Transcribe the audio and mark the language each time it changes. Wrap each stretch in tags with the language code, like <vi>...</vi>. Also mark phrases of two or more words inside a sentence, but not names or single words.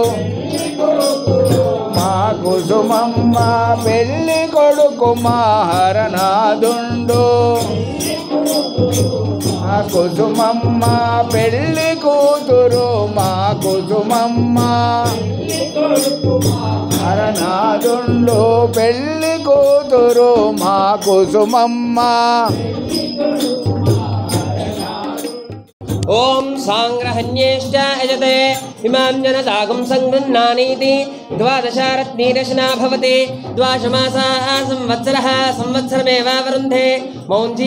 <te>మా కుసుమమ్మ పెళ్ళి కొడుకు మహారనాథుండు మా కుసుమమ్మ పెళ్ళి కూతురు మా కుసుమమ్మ హరనాథుండు పెళ్ళి కూతురు మా కుసుమమ్మ</te> <sa>ओम सांग्रहण्येश्च यजते इमां जनतागं संगृह्णानीति द्वादशारत्नीरशना भवति द्वादशमासाः संवत्सरः संवत्सरमेवावरुन्धे मौञ्जी</sa>